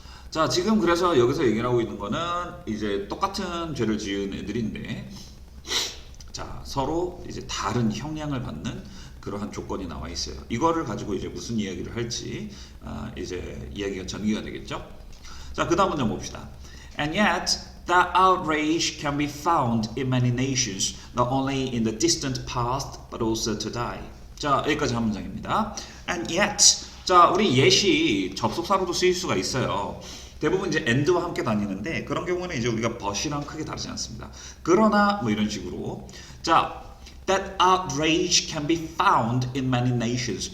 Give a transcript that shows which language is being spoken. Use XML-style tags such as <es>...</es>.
<ko>자, 지금 그래서 여기서 얘기를 하고 있는 거는 이제 똑같은 죄를 지은 애들인데 자, 서로 이제 다른 형량을 받는 그러한 조건이 나와 있어요. 이거를 가지고 이제 무슨 이야기를 할지 이제 이야기가 전개가 되겠죠. 자, 그 다음 문장 봅시다.</ko> <en>And yet that outrage can be found in many nations, not only in the distant past but also today.</en> <ko>자, 여기까지 한 문장입니다.</ko> <en>And yet</en> <ko>자, 우리 yet이 접속사로도 쓰일 수가 있어요. 대부분 이제 and와 함께 다니는데 그런 경우는 이제 우리가 but이랑 크게 다르지 않습니다. 그러나 뭐 이런 식으로 자,</ko> <en>that outrage can be found in many nations.</en>